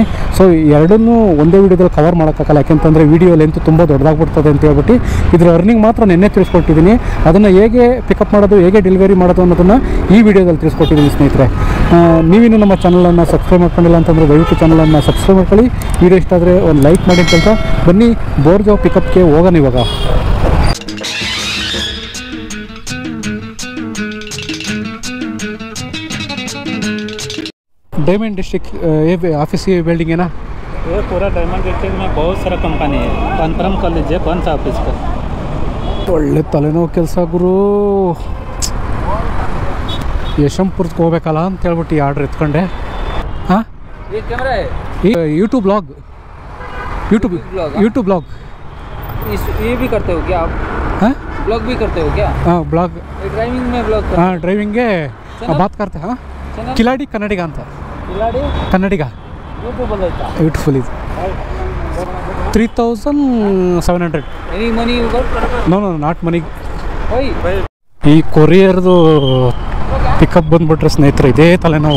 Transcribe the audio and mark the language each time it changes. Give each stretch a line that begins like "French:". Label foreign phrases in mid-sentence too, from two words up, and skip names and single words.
Kannada: ಸೊ ಎರಡನ್ನೂ ಒಂದೇ ವೀಡಿಯೋದಲ್ಲಿ ಕವರ್ ಮಾಡೋಕ್ಕಾಗಲ್ಲ, ಯಾಕೆಂತಂದರೆ
English: video length
Kannada: ತುಂಬ ದೊಡ್ಡದಾಗ್ಬಿಡ್ತದೆ ಅಂತ ಹೇಳ್ಬಿಟ್ಟು ಇದ್ರ ಅರ್ನಿಂಗ್ ಮಾತ್ರ ನೆನ್ನೆ ತಿಳಿಸ್ಕೊಟ್ಟಿದ್ದೀನಿ. ಅದನ್ನು ಹೇಗೆ ಪಿಕಪ್ ಮಾಡೋದು, ಹೇಗೆ ಡೆಲಿವರಿ ಮಾಡೋದು ಅನ್ನೋದನ್ನು ಈ ವಿಡಿಯೋದಲ್ಲಿ ತಿಳಿಸ್ಕೊಟ್ಟಿದ್ದೀನಿ ಸ್ನೇಹಿತರೆ. ನೀವಿನ್ನೂ ನಮ್ಮ ಚಾನಲನ್ನು ಸಬ್ಸ್ಕ್ರೈಬ್ ಮಾಡ್ಕೊಂಡಿಲ್ಲ ಅಂತಂದರೆ ದಯವಿಟ್ಟು ಚಾನಲನ್ನು ಸಬ್ಸ್ಕ್ರೈಬ್ ಮಾಡ್ಕೊಳ್ಳಿ. ವಿಡಿಯೋ ಇಷ್ಟ ಆದರೆ ಒಂದು ಲೈಕ್ ಮಾಡಿ ಅಂತ ಬನ್ನಿ ಬೋರ್ಜೋ ಪಿಕಪ್ಗೆ ಹೋಗೋಣ.
Hindi: ಇವಾಗ डायमंड डिस्ट्रिक्ट ऑफिस की बिल्डिंग है ना? ये पूरा डायमंड डिस्ट्रिक्ट में बहुत सारा कंपनी है. कन्फर्म कर लीजिए कौन सा ऑफिस का.
Kannada: ಒಳ್ಳೆ ತಲೆನೋವು ಕೆಲಸ ಗುರು. ಯಶವಂತಪುರಕ್ಕೆ ಹೋಗ್ಬೇಕಲ್ಲ ಅಂತ ಹೇಳ್ಬಿಟ್ಟು ಈ ಆರ್ಡ್ರ್ ಎತ್ಕೊಂಡೆ. ಹಾಂ,
Hindi: यूट्यूब ब्लॉग ये भी करते हो क्या आप? हाँ, ब्लॉग भी करते हो क्या? हाँ ब्लॉग, ड्राइविंग में ब्लॉग. हाँ ड्राइविंगे बात करते हैं. हाँ,
Kannada: ಕಿಲಾಡಿ ಕನ್ನಡಿಗ ಅಂತ. ಕಿಲಾಡಿ ಕನ್ನಡಿಗ ಯೂಟ್ಯೂಬ್ ಐತಾ? ಬ್ಯೂಟಿಫುಲ್ ಇದು. 3700.
English: any money you got? no not money. ಓಯ್,
Kannada: ಈ ಕೊರಿಯರ್ದು ಪಿಕಪ್ ಬಂದುಬಿಟ್ರೆ ಸ್ನೇಹಿತರೆ ಇದೇ ತಲೆನೋವು.